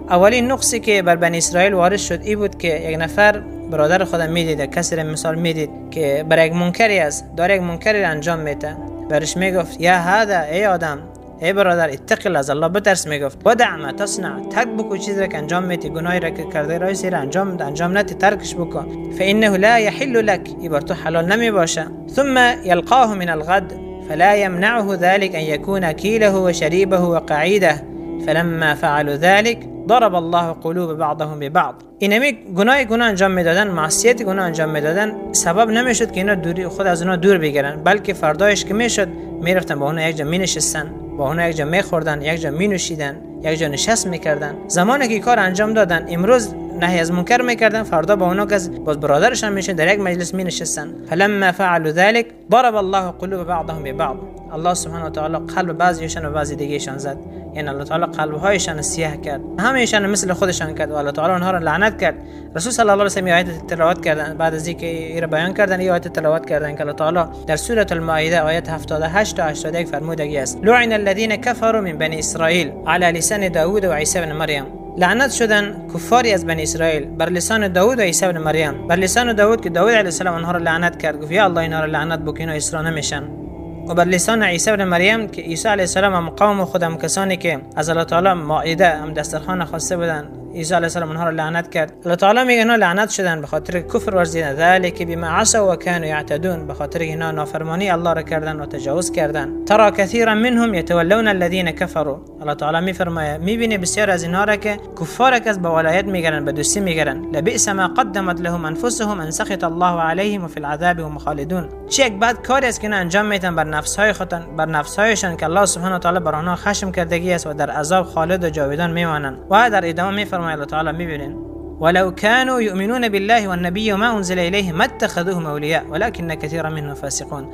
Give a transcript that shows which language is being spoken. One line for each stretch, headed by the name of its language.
Persian: اولین نقصی که بر بنی اسرائیل وارد شد این بود که یک نفر برادر خودم میدید، کسی را مثال میدید که بر یک منکری است، داره یک منکری انجام میده، برش میگفت
Arabic: یا هذا،
Persian: ای آدم، ای برادر،
Arabic: اتق الله،
Persian: از الله بترس. میگفت
Arabic: ودع ما تصنع،
Persian: ترک بکن چیزی که انجام میدی، گناهی را که کرده رای سیر انجام نتی، ترکش بکن.
Arabic: فانه لا يحل لك،
Persian: این بر تو حلال نمی باشه.
Arabic: ثم يلقاه من الغد فلا يمنعه ذلك ان يكون اكيله وشريبه وقعيده فلما فعلوا ذلك ضرب الله قلوب بعضهم ببعض.
Persian: اینمی گناه انجام میدادن، معصیت گناه انجام میدادن، سبب نمیشد که اینا دوری خود از اونا دور بگیرن، بلکه فردایش که میشد میرفتن با اونا یک جا مینشستن، با اونا یک جا میخوردن، یک جا مینوشیدن، یک جا نشست میکردن. زمانی که کار انجام دادن، امروز نهی از منکر میکردن، فردا با اونا که باز برادرشان میشن در یک مجلس مینشستن.
Arabic: فلما فعلوا ذلك ضرب الله قلوب بعضهم ببعض.
Persian: الله سبحانه و تعالی قلب بعضیشان و بعضی دیگهشان زد، یعنی الله تعالی قلبهایشان سیاه کرد، همهشان مثل خودشان کرد و الله تعالی اونها را لعنت کرد. رسول صلی الله علیه و سلم آیت تلاوت کردن، بعد از اینکه این را بیان کردن این آیت تلاوت کردن که الله تعالی در سوره المائده آیت 78 تا 81 فرمودگی است:
Arabic: لعن الذين كفروا من بني اسرائيل على لسان داوود و عیسی بن مریم.
Persian: لعنت شدن کفاری از بنی اسرائیل بر لسان داوود و عیسی بن مریم. بر لسان داوود که داوود علیه السلام اونها را لعنت کرد، گفت یا الله اینا را لعنت بکن و اسرا نمیشن. و بر لسان عیسی بن مریم که عیسی علیه السلام هم قوم خودم کسانی که از الله تعالی مائده هم دسترخوان خواسته بودن، عیسی علیه السلام اونها را لعنت کرد. الله تعالی میگه اینا لعنت شدن به خاطر کفر ورزیدن،
Arabic: ذلک بما عصوا و كانوا يعتدون،
Persian: به خاطر اینا نافرمانی الله را کردن و تجاوز کردن.
Arabic: ترى كثيرا منهم يتولون الذين كفروا.
Persian: الله تعالی میفرماید میبینی بسیار از اینا را که کفار که از به ولایت میگیرن، به دوستی میگیرن.
Arabic: لبئس ما قدمت لهم انفسهم ان سخط الله عليهم وفي العذاب هم خالدون.
Persian: چه یک بد کاری است که اینا انجام میدن بر نفسهای خودن، بر نفسهایشان که الله سبحانه و تعالی بر آنها خشم کردگی است و در عذاب خالد و جاودان میمانند. و در ادامه میفرماید الله تعالی میبینین
Arabic: ولو كانوا يؤمنون بالله والنبي وما انزل اليه ما اتخذوهم اولياء ولكن كثيرا منهم فاسقون.